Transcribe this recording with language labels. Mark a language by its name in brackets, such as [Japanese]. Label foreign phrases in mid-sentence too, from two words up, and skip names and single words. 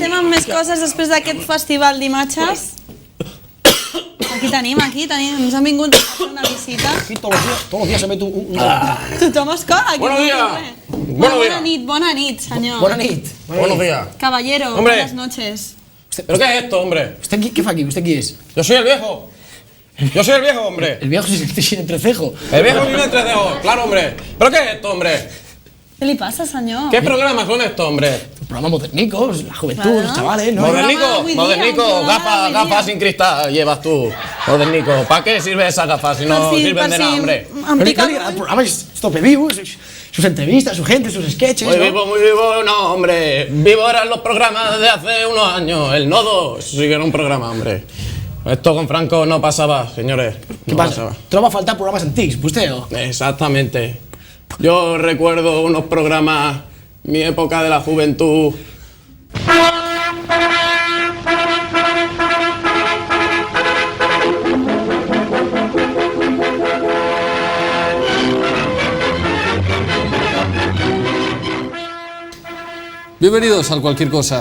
[Catalan] amb més coses després d'aquest festival d'imatges. Aquí tenim, ens han vingut a fer una visita. [Spanish] Aquí todos los días se mete un... [Catalan] Tothom es cola aquí. [Spanish] Buenos días. [Catalan] Bona nit, senyor. [Spanish] Buenas nit. Buenos días. Caballero, Hombre. buenas noches. ¿Pero qué es esto, hombre? ¿Usted qué fa aquí? ¿Usted quién es? Yo soy el viejo. Yo soy el viejo, hombre. El viejo sin entrecejo. El viejo sin entrecejo, claro, hombre. ¿Pero qué es esto, hombre? [Catalan] Què li passa, senyor? [Spanish] ¿Qué programas son estos, hombre? Los programas modernicos, la juventud, Claro. los chavales, ¿no? Modernico, [Catalan] avui dia, [Spanish] modernico, un programa gafas, [Catalan] avui dia. [Spanish] gafas sin cristal llevas tú. Modernico, ¿para qué sirve esa gafas si no sirven de nada, hombre? [Catalan] Em pica [Spanish] El programa es tope vivo, sus entrevistas, su gente, sus sketches, Muy ¿no? vivo, no, hombre. Vivo eran los programas de hace unos años. El Nodo sí que era un programa, hombre. Esto con Franco no pasaba, señores. ¿Qué No pasa? pasaba. [Catalan] ¿Troba a faltar programas antics, vostè, o? [Spanish] Exactamente. Yo recuerdo unos programas, mi época de la juventud. Bienvenidos al Cualquier Cosa.